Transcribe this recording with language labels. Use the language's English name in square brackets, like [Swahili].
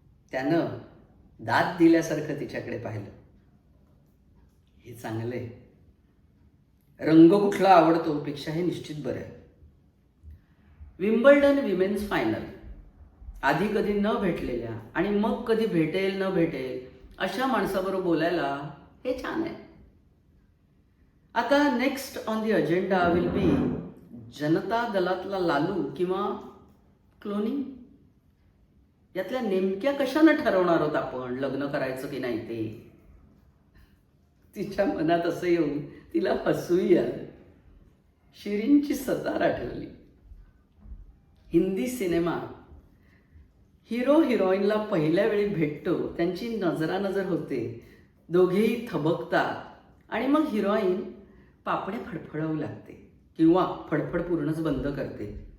[Marathi] त्यानं दाद दिल्यासारखं तिच्याकडे पाहिलं. हे चांगलंय. रंग कुठला आवडतो पेक्षा हे निश्चित बरं आहे. Wimbledon women's final. आधी कधी न भेटलेल्या आणि मग कधी भेटेल न भेटेल अशा माणसाबरोबर बोलायला हे छान आहे. आता [English] next on the agenda will be [Marathi] जनता दलातला लालू किंवा क्लोनिंग. यातल्या नेमक्या कशानं ठरवणार आहोत आपण लग्न करायचं की नाही ते. तिच्या मनात असं येऊन तिला हसूही आलं. शिरीनची सतार आठवली. हिंदी सिनेमा हिरो हिरोईनला पहिल्या वेळी भेटतो, त्यांची नजरानजर होते, दोघेही थबकतात आणि मग हिरोईन पापडे फडफडवू लागते किंवा फडफड पूर्णच बंद करते.